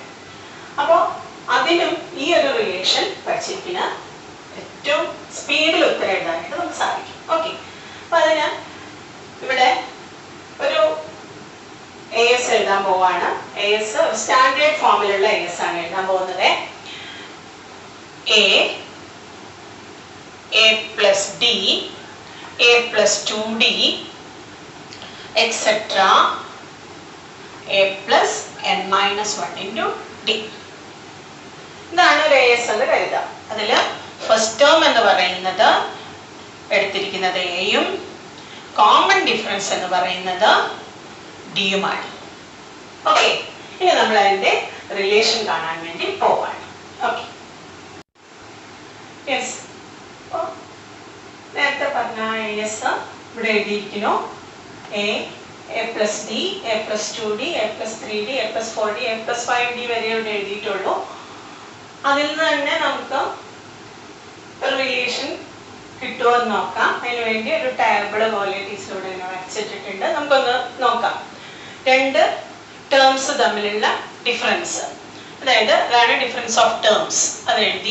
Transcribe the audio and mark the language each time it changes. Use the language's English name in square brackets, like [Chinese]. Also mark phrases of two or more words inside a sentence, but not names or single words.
[Malayalam] അപ്പോൾ അതിനും ഈ ഒരു റിലേഷൻ പഠിച്ചിരിക്കുന്ന ഏറ്റവും സ്പീഡിൽ ഉത്തരം എഴുതാനായിട്ട് നമുക്ക് സാധിക്കും. ഓക്കെ, അപ്പൊ അതിന് ഇവിടെ ഒരു AS എഴുതാൻ പോവാണ്. AS സ്റ്റാൻഡേർഡ് ഫോമിലുള്ള AS ആണ് എഴുതാൻ പോകുന്നത്. [English] A plus D, A plus 2D, etc. A plus n minus 1 into D. [Malayalam] ഇതാണ് ഒരു AS എന്ന് കരുതാം. അതിൽ [English] first term [Malayalam] എന്ന് പറയുന്നത് എടുത്തിരിക്കുന്നത് എയും [English] common difference [Malayalam] എന്ന് പറയുന്നത് ഡിയുമാണ്. ഓക്കെ, ഇനി നമ്മൾ അതിന്റെ റിലേഷൻ കാണാൻ വേണ്ടി പോവാണ്. [English] okay, yes, [Malayalam] നേരത്തെ പറഞ്ഞ AS ഇവിടെ എഴുതിയിരിക്കുന്നു. [English] A plus D, A plus 2D, A plus 3D, A plus 4D, A plus 5D [Malayalam] വരെ ഇവിടെ എഴുതിയിട്ടുള്ളൂ. അതിൽ നിന്ന് തന്നെ നമുക്ക് ഒരു റിലേഷൻ കിട്ടുമോ എന്ന് നോക്കാം. അതിന് വേണ്ടി ഒരു ടേബിൾ പോലെ ടീച്ചറോട് വരച്ചിട്ടിട്ടുണ്ട്. നമുക്കൊന്ന് നോക്കാം. രണ്ട് ടേംസ് തമ്മിലുള്ള ഡിഫറൻസ്, അതായത് അതാണ് [English] difference of terms, [Malayalam] അത് എഴുതി.